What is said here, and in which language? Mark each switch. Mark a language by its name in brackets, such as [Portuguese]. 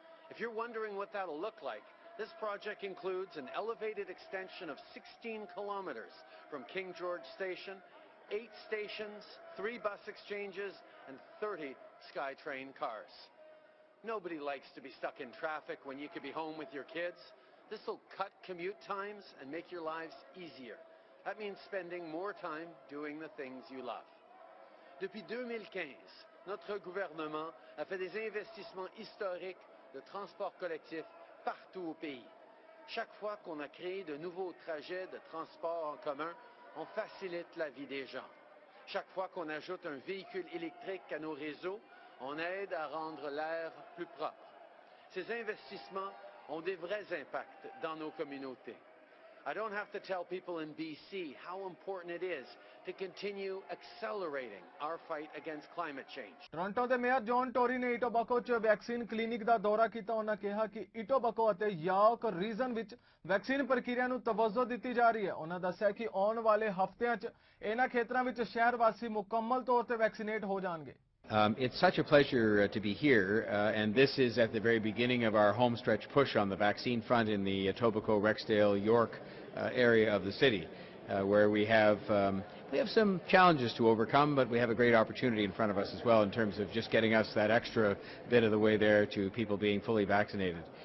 [English] If you're wondering what that'll look like, this project includes an elevated extension of 16 kilometres from King George Station, 8 stations, 3 bus exchanges and 30 SkyTrain cars. Nobody likes to be stuck in traffic when you could be home with your kids. This will cut commute times and make your lives easier. That means spending more time doing the things you love. [French] Depuis 2015, notre gouvernement a fait des investissements historiques de transport collectif partout au pays. Chaque fois qu'on a créé de nouveaux trajets de transport en commun, on facilite la vie des gens. Chaque fois qu'on ajoute un véhicule électrique à nos réseaux, on aide à rendre l'air plus propre. Ces investissements ont des vrais impacts dans nos communautés. [English] I don't have to tell people in BC how important it is to continue accelerating our fight against climate change. [Punjabi] Toronto ਦੇ mayor John Tory ਨੇ ਇਟੋਬੈਕੋ 'ਚ vaccine clinic ਦਾ ਦੌਰਾ ਕੀਤਾ। ਉਹਨਾਂ ਕਿਹਾ ਕਿ ਇਟੋਬੈਕੋ ਅਤੇ York reason ਵਿੱਚ ਵੈਕਸੀਨ ਪ੍ਰਕਿਰਿਆ ਨੂੰ ਤਵੱਜੋ ਦਿੱਤੀ ਜਾ ਰਹੀ ਹੈ। ਉਹਨਾਂ ਦੱਸਿਆ ਕਿ ਆਉਣ ਵਾਲੇ ਹਫ਼ਤਿਆਂ 'ਚ ਇਹਨਾਂ ਖੇਤਰਾਂ ਵਿੱਚ ਸ਼ਹਿਰ ਵਾਸੀ ਮੁਕੰਮਲ ਤੌਰ ਤੇ ਵੈਕਸੀਨੇਟ ਹੋ ਜਾਣਗੇ। [English] It's such a pleasure to be here, and this is at the very beginning of our homestretch push on the vaccine front in the Etobicoke, Rexdale, York area of the city, where we have some challenges to overcome, but we have a great opportunity in front of us as well in terms of just getting us that extra bit of the way there to people being fully vaccinated.